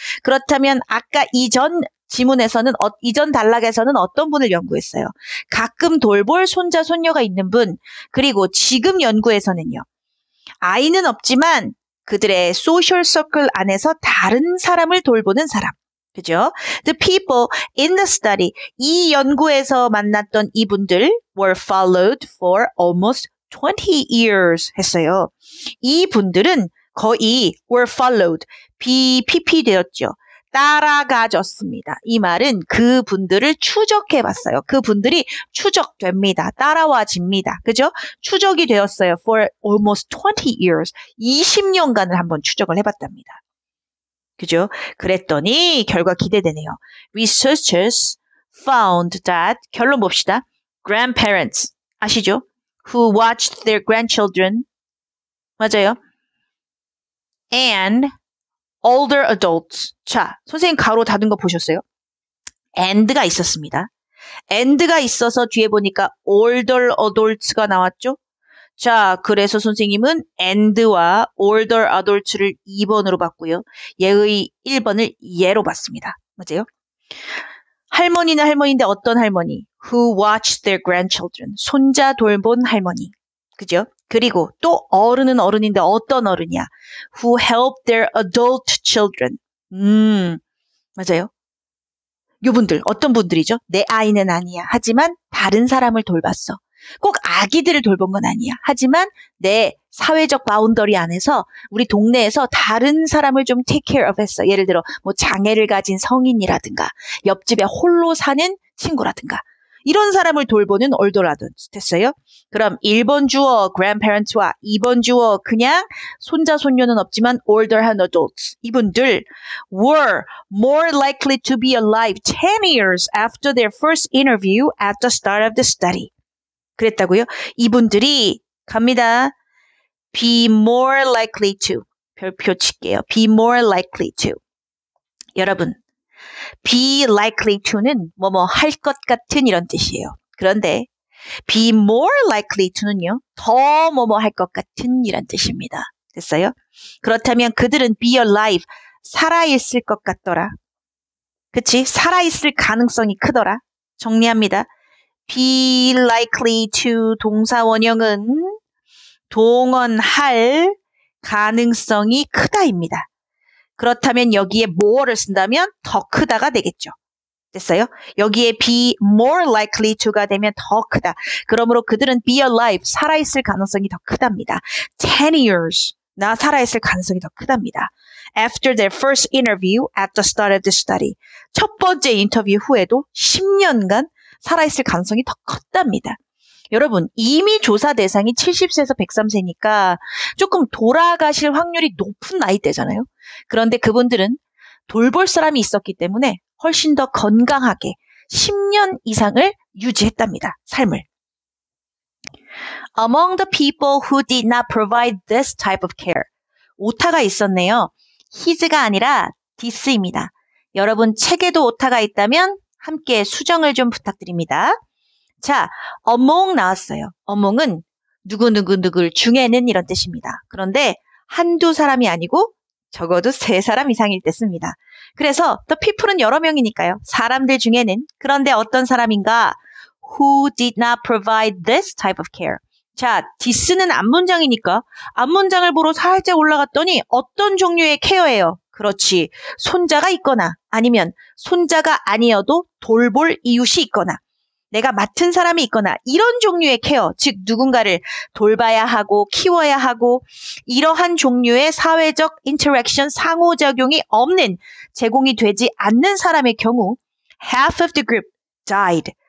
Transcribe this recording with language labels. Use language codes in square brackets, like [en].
[ko] 그렇다면 아까 이전 지문에서는, 이전 단락에서는 어떤 분을 연구했어요? 가끔 돌볼 손자, 손녀가 있는 분, 그리고 지금 연구에서는요. 아이는 없지만 그들의 소셜 서클 안에서 다른 사람을 돌보는 사람. 그죠? [en] The people in the study, [ko] 이 연구에서 만났던 이분들 [en] were followed for almost 20 years [ko] 했어요. 이 분들은 거의 [en] were followed, [ko] BPP 되었죠. 따라가졌습니다. 이 말은 그분들을 추적해봤어요. 그분들이 추적됩니다. 따라와집니다. 그죠? 추적이 되었어요. [en] For almost 20 years, [ko] 20년간을 한번 추적을 해봤답니다. 그죠? 그랬더니 결과 기대되네요. [en] Researchers found that, [ko] 결론 봅시다. [en] Grandparents, [ko] 아시죠? [en] Who watched their grandchildren, [ko] 맞아요. [en] And older adults. [ko] 자, 선생님 가로 닫은 거 보셨어요? and가 있었습니다. and가 있어서 뒤에 보니까 older adults가 나왔죠? 자, 그래서 선생님은 and와 older adults를 2번으로 봤고요. 얘의 1번을 얘로 봤습니다. 맞아요? 할머니는 할머니인데 어떤 할머니? [en] Who watched their grandchildren. [ko] 손자 돌본 할머니. 그죠? 그리고 또 어른은 어른인데 어떤 어른이야? [en] Who helped their adult children. [ko] 맞아요. 요분들 어떤 분들이죠? 내 아이는 아니야. 하지만 다른 사람을 돌봤어. 꼭 아기들을 돌본 건 아니야. 하지만 내 사회적 바운더리 안에서 우리 동네에서 다른 사람을 좀 [en] take care of [ko] 했어. 예를 들어 뭐 장애를 가진 성인이라든가 옆집에 홀로 사는 친구라든가 이런 사람을 돌보는 older adults 됐어요? 그럼 1번 주어 grandparents와 2번 주어 그냥 손자 손녀는 없지만 older한 adults 이분들 [en] were more likely to be alive 10 years after their first interview at the start of the study. [ko] 그랬다고요? 이분들이 갑니다. be more likely to 별표 칠게요. be more likely to 여러분 be likely to는 뭐뭐 할 것 같은 이런 뜻이에요. 그런데 be more likely to는요. 더 뭐뭐 할 것 같은 이란 뜻입니다. 됐어요? 그렇다면 그들은 be alive 살아있을 것 같더라. 그치? 살아있을 가능성이 크더라. 정리합니다. be likely to 동사 원형은 동언할 가능성이 크다입니다. 그렇다면 여기에 more를 쓴다면 더 크다가 되겠죠. 됐어요? 여기에 be more likely to가 되면 더 크다. 그러므로 그들은 be alive, 살아있을 가능성이 더 크답니다. 10 years, 나 살아있을 가능성이 더 크답니다. [en] After their first interview at the start of the study. [ko] 첫 번째 인터뷰 후에도 10년간 살아있을 가능성이 더 컸답니다. 여러분, 이미 조사 대상이 70세에서 103세니까 조금 돌아가실 확률이 높은 나이대잖아요. 그런데 그분들은 돌볼 사람이 있었기 때문에 훨씬 더 건강하게 10년 이상을 유지했답니다. 삶을. [en] Among the people who did not provide this type of care. [ko] 오타가 있었네요. his가 아니라 this입니다. 여러분 책에도 오타가 있다면 함께 수정을 좀 부탁드립니다. 자, among 나왔어요. among은 누구누구누구 중에는 이런 뜻입니다. 그런데 한두 사람이 아니고 적어도 3사람 이상일 때 씁니다. 그래서 the people은 여러 명이니까요. 사람들 중에는 그런데 어떤 사람인가 who did not provide this type of care. 자, this는 앞문장이니까 앞문장을 보러 살짝 올라갔더니 어떤 종류의 케어예요? 그렇지. 손자가 있거나 아니면 손자가 아니어도 돌볼 이웃이 있거나 내가 맡은 사람이 있거나 이런 종류의 케어, 즉 누군가를 돌봐야 하고 키워야 하고 이러한 종류의 사회적 인터랙션, 상호작용이 없는, 제공이 되지 않는 사람의 경우 [en] half of the group died.